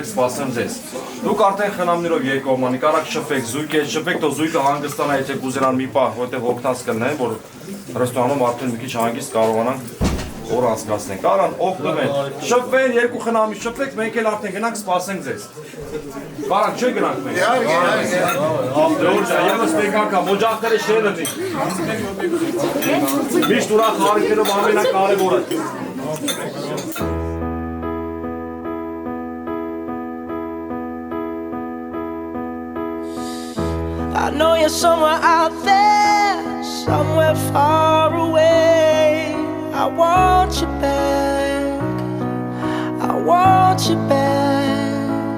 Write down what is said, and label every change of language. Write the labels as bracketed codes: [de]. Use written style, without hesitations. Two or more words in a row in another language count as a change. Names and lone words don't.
[hy] սպասեմ ձեզ։ Դուք արդեն խնամներով երկկողմանի կարաք շփվեք, շփվեք, թող զույգը հանգստանա, եթե կուզենան մի պահ, որտեղ օգնած կլինեն, որ ռեստորանում արդեն մի քիչ հանգիստ կարողանանք օր անցկացնենք։ Կարան օգնվեն, շփվեն, երկու խնամի շփվեք, մենք էլ արդեն գնանք սպասենք ձեզ։ Կարան չէ գնանք մենք։ Եվս մեկ անգամ օջախները շեն լինի։ Միշտ ուրախ հարիկերով ամենակարևորը։ [en] I know you're somewhere out there, somewhere far away. I want you back, I want you back.